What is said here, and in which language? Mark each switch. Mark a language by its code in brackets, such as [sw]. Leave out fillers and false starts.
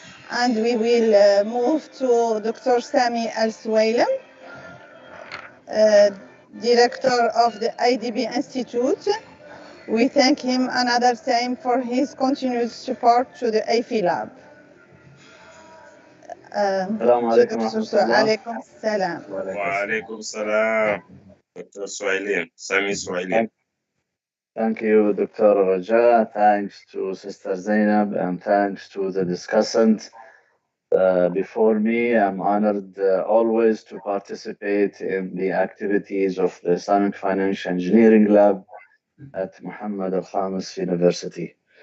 [en] And we will move to Dr. Sami Al-Swailem, Director of the IDB Institute. We thank him another time for his continued support to the AFI Lab. [ar] السلام عليكم ورحمة الله. عليكم السلام. وعليكم السلام دكتور سويلم سامي سويلم. [en] Thank you, Dr. Raja. Thanks to Sister ZINEB and thanks to the discussant before me. I'm honored always to participate in the activities of the Islamic Financial Engineering Lab at Muhammad Al-Khamis University.